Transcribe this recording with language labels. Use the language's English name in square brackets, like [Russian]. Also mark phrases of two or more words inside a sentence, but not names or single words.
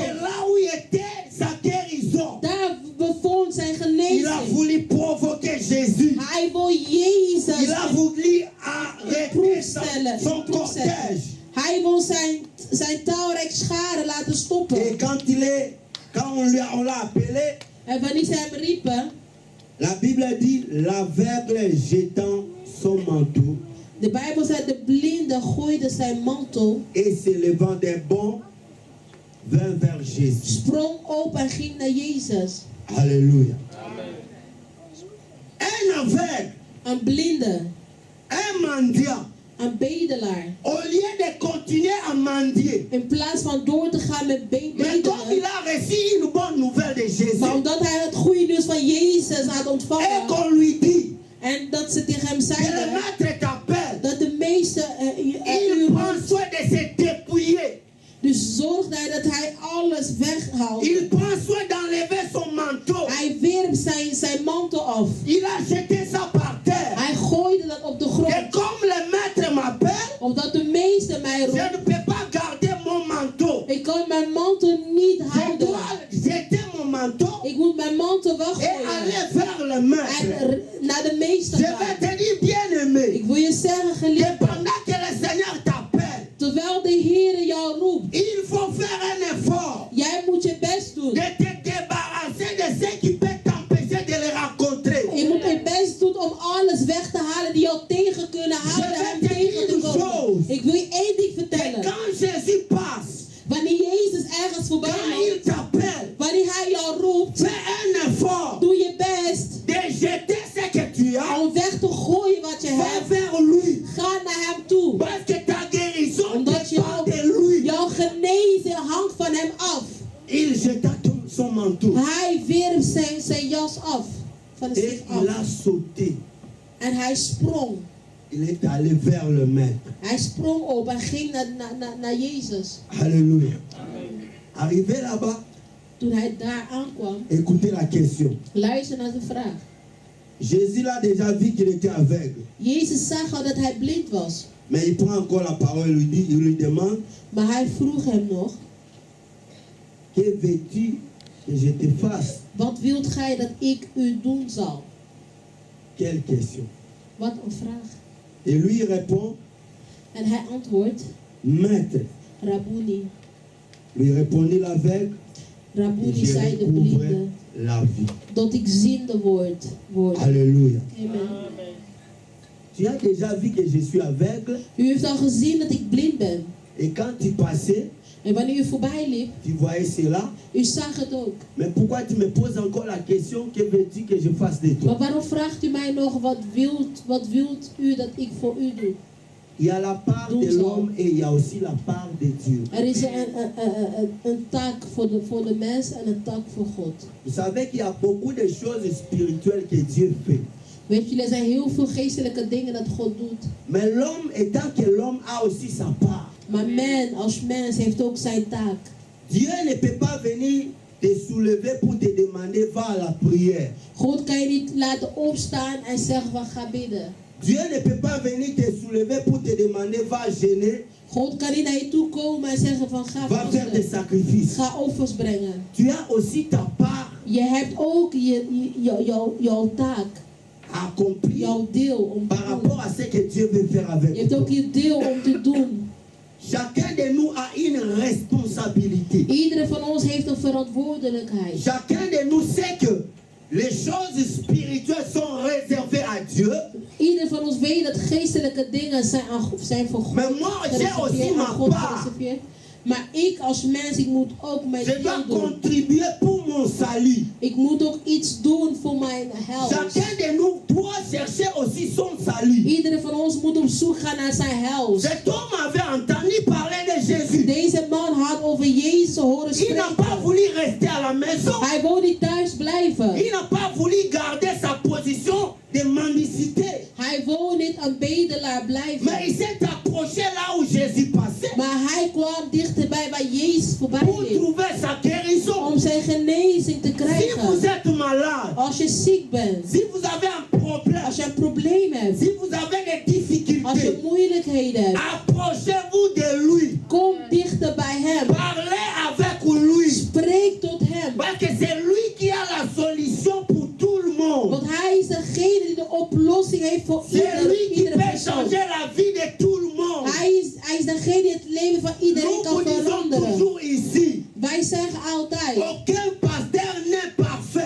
[French] là où était sa guérison. [Dutch] Daar bevond zijn [French] Il a [Dutch] genezing. [French] voulu provoquer Jésus. [Dutch] Hij wil Jezus [French] Il a voulu arrêter [Dutch] stellen. [French] son cortège. [Dutch] Hij wil zijn talrijk scharen laten stoppen. [French] Et quand on l'a appelé, [Dutch] En wanneer ze hem riepen, [French] la Bible dit l'aveugle jetant son manteau [Dutch] de Bijbel zegt de blinde gooide zijn mantel, [French] et se levant d'un bond, vint vers Jésus. [Dutch] sprong op en ging naar Jezus. [French] Alléluia. Un aveugle, [Dutch] Een blinde, [French] un mendiant, [Dutch] een bedelaar. [French] au lieu de continuer à mendier, [Dutch] In plaats van door te gaan met [French] mais comme il [Dutch] bedelen, [French] a reçu une bonne nouvelle de Jésus, [Dutch] maar omdat hij het goede nieuws van Jezus had [French] et [Dutch] ontvangen, [French] qu'on lui dit [Dutch] en dat ze tegen hem [French] que le [Dutch] zeiden [French] maître t'appelle, [Dutch] dat de meeste [French] il prend soin de se dépouiller. [Dutch] dus zorgde hij dat hij alles weghaalt. [French] Il prend soin d'enlever son manteau. [Dutch] Hij wierp zijn mantel af. [French] Il a jeté ça par terre. [Dutch] Hij gooide dat op de [French] Et [Dutch] grond. [French] comme le maître m'appelle, [Dutch] Omdat de meester mij [French] je [Dutch] roept. [French] ne peux pas garder mon manteau. [Dutch] Ik kan mijn mantel niet [French] Je [Dutch] houden. [French] dois jeter mon manteau [Dutch] Ik moet mijn mantel [French] et [Dutch] weggooien. [French] aller vers le maître. [Dutch] En naar de meester [French] Je [Dutch] gaan. [French] vais te dire, bien-aimé, [Dutch] Ik wil je zeggen, [French] que [Dutch] geliefde. [French] pendant que le Seigneur t'appelle, [Dutch] Terwijl de Heer jou roept. [French] il faut faire un effort [Dutch] Jij moet je best doen. [French] de te débarrasser de ce qui peut t'empêcher de le rencontrer. [Dutch] Je moet je best doen om alles weg te halen die jou tegen kunnen houden hem tegen te komen. Ik wil je één ding [French] Et [Dutch] vertellen. [French] quand Jésus passe, [Dutch] Wanneer Jezus ergens voorbij [French] quand il [Dutch] loopt, [French] t'appelle, [Dutch] wanneer hij jou roept, [French] fais un effort [Dutch] doe je best [French] de jeter ce que tu as, [Dutch] om weg te gooien wat je [French] va [Dutch] hebt. [French] vers lui. [Dutch] Ga naar hem toe. [French] Parce que ta guérison [Dutch] Omdat [French] dépend de lui. [Dutch] jouw genezing hangt van hem af. [French] Il jeta son manteau [Dutch] Hij wierp zijn jas af. Van de [French] et [Dutch] zich [French] il [Dutch] af. [French] a sauté. [Dutch] En hij sprong. [French] Il est allé vers le maître. [Dutch] Hij sprong op en ging naar Jezus. [French] Alléluia. Arrivé là-bas, [Dutch] Toen hij daar aankwam, [French] écoutez la question. [Dutch] luister naar de vraag. [French] Jésus l'a déjà vu qu'il était aveugle. [Dutch] Jezus zag al dat hij blind was. [French] Mais il prend encore la parole, il lui demande, [Dutch] Maar hij vroeg hem nog, [French] que veux-tu que je te fasse? [Dutch] wat wilt gij dat ik u doen zal? [French] Quelle question? [Dutch] Wat een vraag. [French] Et lui il répond, [Dutch] En hij antwoordt, [French] maître. [Dutch] Rabouni. [French] Lui répondit l'aveugle, et [Dutch] Rabouni [French] je [Dutch] zei de [French] recouvre [Dutch] blinde, [French] la vie. [Dutch] dat ik ziende word. [French] Alléluia. [Dutch] Amen. [French] Tu as déjà vu que je suis aveugle [Dutch] U heeft al gezien dat ik blind ben. [French] et quand tu passais, [Dutch] En wanneer u voorbij liep, [French] tu voyais cela. [Dutch] u zag het ook. [French] Mais pourquoi tu me poses encore la question, que veux-tu que je fasse de toi? [Dutch] Maar waarom vraagt u mij nog, wat wilt u dat ik voor u doe? [French] Il y a la part de l'homme et il y a aussi la part de Dieu. [Dutch] Er is een taak voor de mens en een taak voor God. [French] Vous savez qu'il y a beaucoup de choses spirituelles que Dieu fait. [Dutch] Weet je, er zijn heel veel geestelijke dingen dat God doet. [French] Mais l'homme, étant que l'homme a aussi sa part, [Dutch] Maar men als mens heeft ook zijn taak. [French] Dieu ne peut pas venir te soulever pour te demander va à la prière. [Dutch] God kan je niet laten opstaan en zeggen van ga bidden. [French] Dieu ne peut pas venir te soulever pour te demander va jeûner, [Dutch] God kan niet naar je toe komen en zeggen van ga [French] va faire des [Dutch] vasten. [French] sacrifices. [Dutch] Ga offers brengen. [French] Tu as aussi ta part [Dutch] Je hebt ook jouw taak, [French] à accomplir [Dutch] jouw deel om [French] par [Dutch] te [French] rapport [Dutch] doen. [French] à ce que Dieu veut faire [Dutch] Je [French] avec [Dutch] hebt [French] toi. [Dutch] ook je deel om te doen. [French] Chacun de nous a une responsabilité. [Dutch] Iedere van ons heeft een verantwoordelijkheid. [French] Chacun de nous sait que les choses spirituelles sont réservées à Dieu. [Dutch] Ieder van ons weet dat geestelijke dingen zijn voor God [French] Mais moi, j'ai aussi [Dutch] gereserveerd, [French] ma [Dutch] aan God [French] part. [Dutch] gereserveerd. Maar ik als mens, ik moet ook mijn [French] Je dois [Dutch] deel doen. [French] contribuer pour mon salut. [Dutch] Ik moet ook iets doen voor mijn hel. [French] Chacun de nous doit chercher aussi son salut. [Dutch] Iedere van ons moet op zoek gaan naar zijn hel. [French] Cet homme avait entendu parler de Jésus. [Dutch] Deze man had over Jezus horen [French] Il n'a pas [Dutch] spreken. [French] voulu rester à la maison. [Dutch] Hij wou niet thuis blijven. [French] Il n'a pas voulu garder sa position de mendicité. [Dutch] Hij wou niet een bedelaar blijven. [French] Mais il s'est approché là où Jésus passait [Dutch] Maar hij kwam dichterbij waar Jezus voorbij [French] pour [Dutch] liep. [French] trouver sa guérison. [Dutch] Om zijn genezing te [French] Si vous [Dutch] krijgen. [French] êtes malade, [Dutch] Als je ziek bent. [French] si vous avez un problème, [Dutch] Als je een probleem hebt. [French] si vous avez des [Dutch] Als je [French] difficultés, [Dutch] moeilijkheden hebt. [French] approchez-vous de lui. [Dutch] Kom dichter bij hem. [French] Parlez avec lui. [Dutch] Spreek tot hem. [French] Parce que c'est lui qui a la solution pour tout le monde. [Dutch] Want hij is degene die de oplossing heeft voor [French] C'est lui qui [Dutch] iedere [French] peut [Dutch] persoon. [French] changer la vie de tout le monde. [Dutch] Hij is degene die het leven van iedereen [French] Nous [Dutch] kan [French] vous disons [Dutch] veranderen. [French] toujours ici, [Dutch] Wij zeggen altijd, [French] aucun pasteur n'est parfait.